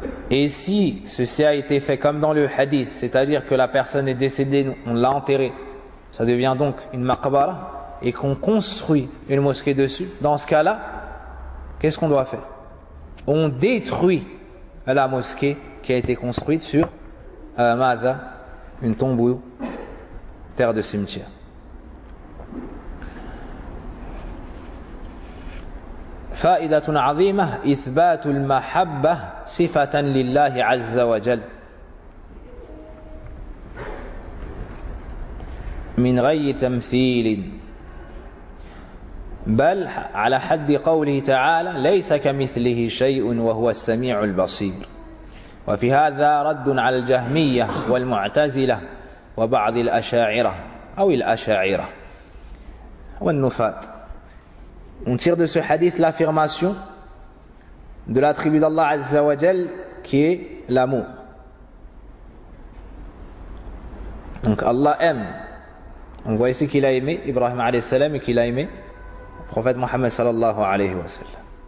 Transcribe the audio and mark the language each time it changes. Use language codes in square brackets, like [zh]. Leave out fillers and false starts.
[fr] Et si ceci a été fait comme dans le hadith, c'est-à-dire que la personne est décédée, on l'a enterrée, ça devient donc une maqbara, et qu'on construit une mosquée dessus, dans ce cas-là, qu'est-ce qu'on doit faire? On détruit la mosquée qui a été construite sur ماذا, une tombe ou terre de cimetière. [ar] فائدة عظيمة إثبات المحبة صفة لله عز وجل من غير تمثيل بل على حد قوله تعالى ليس كمثله شيء وهو السميع البصير وفي هذا رد على الجهمية والمعتزلة وبعض الأشاعرة أو الأشاعرة والنفاة. [fr] On tire de ce hadith l'affirmation de l'attribut d'Allah Azza wa Jal qui est l'amour. Donc Allah aime. On voit ici qu'il a aimé Ibrahim alayhi salam et qu'il a aimé le prophète Mohammed sallallahu alayhi wa sallam.